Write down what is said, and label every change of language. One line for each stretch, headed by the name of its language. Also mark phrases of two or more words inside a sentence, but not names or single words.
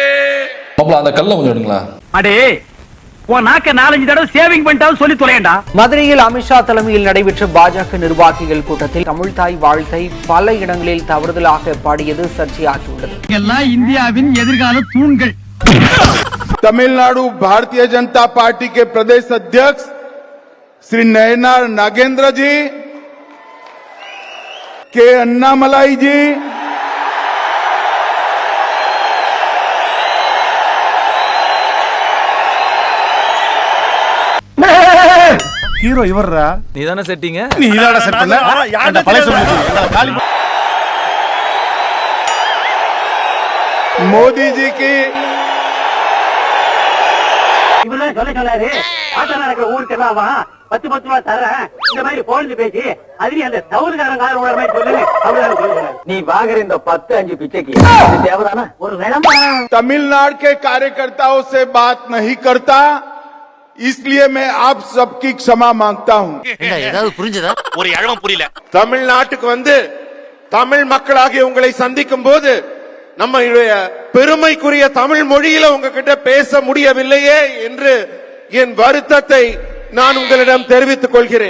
Tamil: அந்த கல்ல கொஞ்சம் எடுங்களா. அடே உன் நாக்க 4-5 தடவை சேவிங் பண்ணிட்டாலும் சொல்லி தொலையண்டா. மதுரையில் அமித்ஷா தலைமையில் நடைபெற்ற பாஜக நிர்வாகிகள் கூட்டத்தில் தமிழ்தாய் வாழ்த்தை பல இடங்களில் தவறுதலாக பாடியது சர்ச்சையாகியுள்ளது. எல்லாம் இந்தியாவின் எதிர்கால தூண்கள்.
Hindi: तमिलनाडु भारतीय जनता पार्टी के प्रदेश अध्यक्ष श्री नयनार नागेंद्र जी, के अन्नामलाई जी,
Tamil: ஹீரோ இவர்ரா. நீ தானே செட்டிங்க? நீ இதான செட் பண்ண? அந்த பழைய சொல்லு.
Hindi: मोदी जी की
Tamil: இவெல்லாம் சொல்லாரு ஆட்டா நடக்கிற ஊருக்கு எல்லாம் வா 10 ரூபா தரேன் இந்த மாதிரி போன் பேசி அதுல அந்த தவறுகாரன் கார உள்ள மாதிரி சொல்லு. அவ்வளவுதான் நீ வாங்குற இந்த 10-5 பிச்சைக்கு தேவதானா ஒரு விளம்பரம்?
Hindi: तमिलनाडु के कार्यकर्ताओं से बात नहीं करता, इसलिए मैं आप सबकी क्षमा मांगता हूं.
Tamil: ஏதாவது புரிஞ்சதா? ஒரு இழவம் புரியல. தமிழ்நாட்டுக்கு வந்து தமிழ் மக்களாகிய உங்களை சந்திக்கும் போது நம்மளுடைய பெருமைக்குரிய தமிழ் மொழியில உங்ககிட்ட பேச முடியவில்லையே என்று என் வருத்தத்தை நான் உங்களிடம் தெரிவித்துக் கொள்கிறேன்.